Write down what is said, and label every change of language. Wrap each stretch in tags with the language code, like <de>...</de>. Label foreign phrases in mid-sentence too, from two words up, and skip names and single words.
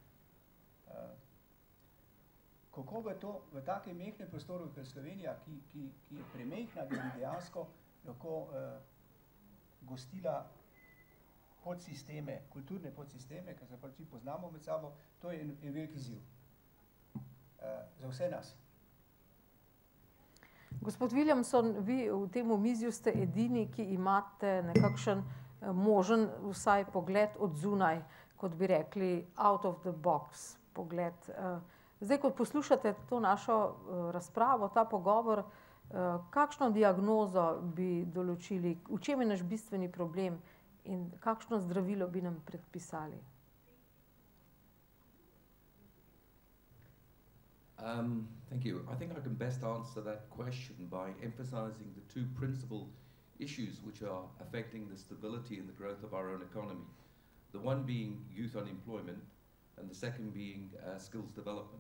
<sl>Kako v takem mehkem prostoru, kot je Slovenija, ki je premehna, da bi dejansko lahko gostila podsisteme, kulturne podsisteme, ker se pa vsi poznamo med sabo, to je en velik izziv. Za vse nas. Gospod Williamson, vi v tem omizju ste edini, ki imate nekakšen možen vsaj pogled od zunaj, kot bi rekli</sl> <en>out of the box</en> <sl>pogled. Zdaj, ko poslušate to našo razpravo, ta pogovor, kakšno diagnozo bi določili, v čem je naš bistveni problem in kakšno zdravilo bi nam predpisali?</sl> <en>Thank you. I think I can best answer that question by emphasizing the two principal issues which are affecting the stability and the growth of our own economy. The one being youth unemployment and the second being skills development.</en>